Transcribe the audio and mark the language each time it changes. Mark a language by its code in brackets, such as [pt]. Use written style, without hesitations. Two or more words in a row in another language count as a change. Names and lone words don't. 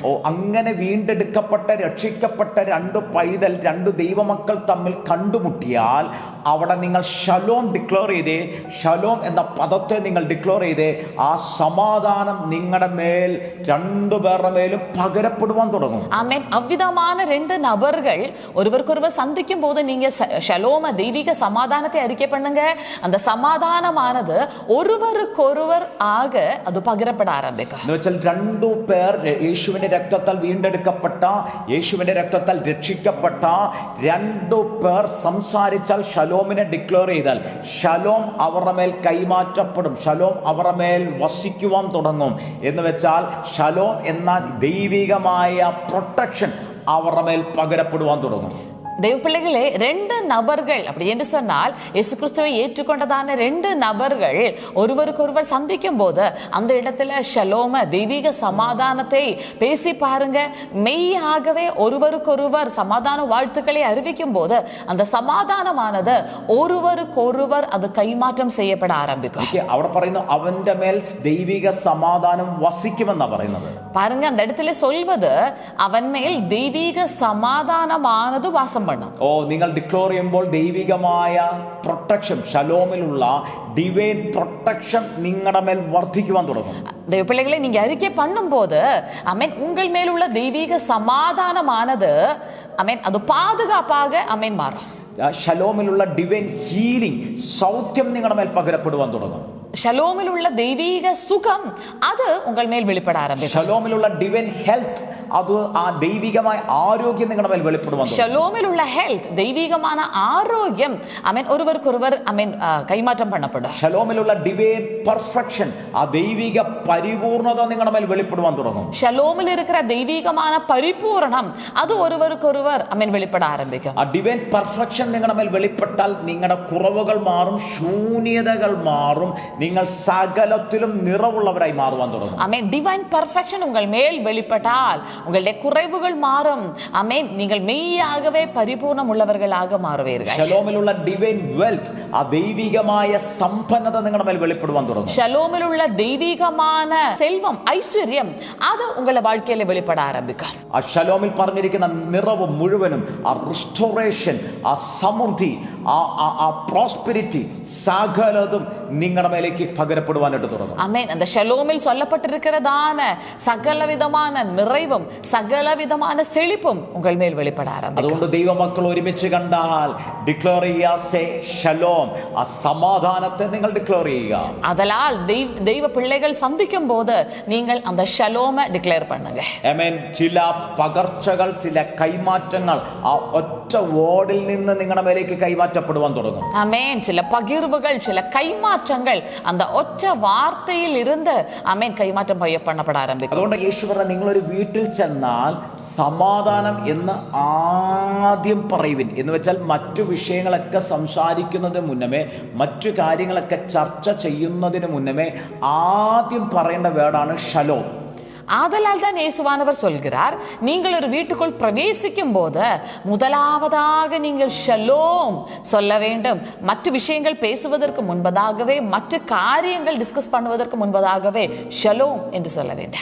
[ml] അങ്ങനെ വീണ്ടെടുക്കപ്പെട്ട രക്ഷിക്കപ്പെട്ട രണ്ട് ദൈവമക്കൾ തമ്മിൽ കണ്ടുമുട്ടിയാൽ അവിടെ നിങ്ങൾ ഷലോം ഡിക്ലെയർ ചെയ്തേ, ഷലോം എന്ന പദത്തെ നിങ്ങൾ ഡിക്ലെയർ ചെയ്തേ, ആ സമാധാനം നിങ്ങളുടെ മേൽ രണ്ടുപേരുടെ മേലും പകരപ്പെടുവാൻ തുടങ്ങും. ആമേൻ. [ta] അவ்விதமான ரெண்டு நபர்கள் ஒருவருக்கொருவர் சந்திக்கும் போது நீங்க ஷலோம தெய்வீக சமாதானத்தை அறிக்கை பண்ணுங்க. அந்த சமாதானமானது ஒருவருக்கொருவர் ஆக அது [ml] പകരപ്പെടാൻ ആരംഭിക്കും. എന്ന് വെച്ചാൽ രണ്ടു പേർ യേശുവിന്റെ രക്തത്താൽ വീണ്ടെടുക്കപ്പെട്ട, യേശുവിന്റെ രക്തത്താൽ രക്ഷിക്കപ്പെട്ട രണ്ടു പേർ സംസാരിച്ചാൽ, ഷലോമിനെ ഡിക്ലെയർ ചെയ്താൽ ഷലോം അവരുടെ മേൽ കൈമാറ്റപ്പെടും, ഷലോം അവരുടെ മേൽ വസിക്കുവാൻ തുടങ്ങും. എന്ന് വെച്ചാൽ ഷലോം എന്ന ദൈവികമായ പ്രൊട്ടക്ഷൻ അവരുടെ മേൽ പകരപ്പെടുവാൻ തുടങ്ങും. [ta] தேவப்பிள்ளைகளே, 2 நபர்கள் அப்படி என்று சொன்னால் இயேசு கிறிஸ்துவை ஏற்றுக்கொண்டதான 2 நபர்கள் ஒருவருக்கொருவர் சந்திக்கும் போது அந்த இடத்துல ஷலோம தெய்வீக சமாதானத்தை பேசி பாருங்க. மெய்யாகவே ஒருவருக்கொருவர் சமாதான வாழ்த்துக்களை அறிவிக்கும் போது அந்த சமாதானமானது ஒருவருக்கொருவர் அது கைமாற்றம் செய்யப்பட ஆரம்பிக்கும். [ml] അവിടെ പറയുന്നു അവന്റെ മേൽ ദൈവിക സമാധാനം വസിക്കുമെന്നാ പറയുന്നത്. [ta] பாருங்க, அந்த இடத்துல சொல்வது அவன் மேல் தெய்வீக சமாதானமானது வாசம். [ml] നിങ്ങൾ ഡിക്ലെയർ ചെയ്യുമ്പോൾ ദൈവികമായ പ്രൊട്ടക്ഷൻ, ഷലോമിലുള്ള [en] divine protection [ml] നിങ്ങളുടെ മേൽ വർദ്ധിക്കുവാൻ തുടങ്ങും. [ta] தேவப்பிள்ளைகளை நீங்க அறிக்கை பண்ணும் போது அமேன் உங்கள் மேல் உள்ள தெய்வீக சமாதானமானது அமேன் அது பாதுகாப்பாக அமேன் மாறும். [ml] ഷലോമിലുള്ള [en] divine healing, [ml] സൗഖ്യം നിങ്ങളുടെ മേൽ പകരപ്പെടുവാൻ തുടങ്ങും. [ta] ஷலோமில் உள்ள தெய்வீக சுகம் அது உங்கள் மேல் வெளிப்பட ஆரம்பிக்கும். [ml] ഷലോമിലുള്ള [en] divine health, [ml] അത് ആ ദൈവികമായ ആരോഗ്യം നിങ്ങളുടെ മേൽ വെളിപ്പെടുവാൻ. [ta] ஷலோமில் உள்ள ஹெல்த் தெய்வீகமான ஆரோக்கியம் அமேன் ஒருவருக்கொருவர் அமேன் கைமாற்றம் பண்ணப்படும். [ml] ഷലോമിലുള്ള [en] divine perfection, [ml] ആ ദൈവിക പരിപൂർണത നിങ്ങളുടെ മേൽ വെളിപ്പെടുവാൻ തുടങ്ങും. [ta] ஷலோமில் இருக்கிற தெய்வீகமான பரிபூரணம் அது ஒருவருக்கொருவர் அமேன் வெளிப்பட ஆரம்பிக்கும். [ml] ആ [en] divine perfection [ml] നിങ്ങളുടെ മേൽ വെളിപ്പെട്ടാൽ നിങ്ങളുടെ കുറവുകൾ മാറും, ശൂന്യതകൾ മാറും, നിങ്ങൾ സകലത്തിലും നിറവുള്ളവരായി മാറുവാൻ തുടങ്ങും. [ta] ஆமென். [en] divine perfection [ta] உங்கள் மேல் வெளிப்பட்டால் உங்களுடைய குறைவுகள் மாறும். ஆமென். நீங்கள் மெய்யாகவே பரிபூர்ணம் உள்ளவர்களாக மாறுவீர்கள். [ml] ஷலோமிലുള്ള [en] divine wealth, [ml] ആ ദൈവികമായ സമ്പന്നത നിങ്ങളുടെ മേൽ വെളിപ്പെടുവാൻ തുടങ്ങും. [ta] ஷலோமில் உள்ள தெய்வீகமான செல்வம், ஐஸ்வர்யம் அது உங்கள் வாழ்க்கையில வெளிப்பட ஆரம்பிக்கும். [ml] ആ ഷലോമിൽ പറഞ്ഞിരിക്കുന്ന നിറവ് മുഴുവനും, ആ റിസ്റ്റോറേഷൻ, ആ സമൃദ്ധി, ആ പ്രോസ്പെരിറ്റി, സകലതും നിങ്ങളുടെ മേലേക്ക് പകരപ്പെടുവാനായിട്ട് തുടങ്ങും. [ta] ஆமென். அந்த ஷலோமில் சொல்லப்பட்டிருக்கிறதான சகலவிதமான நிறைவும் சகலவிதமான செழிப்பும் உங்கள் மேல் வெளிப்பட ஆரம்பிக்கும். [ml] അതുകൊണ്ട് ദൈവമക്കൾ ഒരുമിച്ച് കണ്ടാൽ ഡിക്ലെയർ ചെയ്യുക ഷലോം, ആ സമാധാനത്തെ നിങ്ങൾ ഡിക്ലെയർ ചെയ്യുക. [ta] அதனால் தெய்வ பிள்ளைகள் சந்திக்கும் போது நீங்கள் அந்த ஷலோமை டிக்ளேர் பண்ணுங்க. [ml] ആമേൻ. ചില പകർച്ചകൾ, ചില കൈമാറ്റങ്ങൾ ആ ഒറ്റ വേർഡിൽ നിന്ന് നിങ്ങളുടെ മേലേക്ക് കൈമാറ്റപ്പെടുവാൻ തുടങ്ങും. [ta] ஆமென். சில பகிர்வுகள், சில கைமாற்றங்கள் அந்த ஒற்ற வார்த்தையில் இருந்து ஆமென் கைமாற்றம் பண்ணப்பட ஆரம்பிக்கும். [ml] അതുകൊണ്ട് യേശു പറഞ്ഞ, നിങ്ങളൊരു വീട്ടിൽ ചെന്നാൽ സമാധാനം എന്ന് ആദ്യം പറയുവിൻ എന്ന് വെച്ചാൽ മറ്റു വിഷയങ്ങളൊക്കെ സംസാരിക്കുന്നതിന് മുന്നമേ, മറ്റു കാര്യങ്ങളൊക്കെ ചർച്ച ചെയ്യുന്നതിന് മുന്നമേ ആദ്യം പറയേണ്ട വേർഡാണ് ഷലോം. [ta] ஆதலால் தான் இயேசுவானவர் சொல்கிறார், நீங்கள் ஒரு வீட்டுக்குள் பிரவேசிக்கும் போது முதலாவதாக நீங்கள் ஷலோம் சொல்ல வேண்டும். மற்ற விஷயங்கள் பேசுவதற்கு முன்பதாகவே, மற்ற காரியங்கள் டிஸ்கஸ் பண்ணுவதற்கு முன்பதாகவே ஷலோம் என்று சொல்ல வேண்டும்.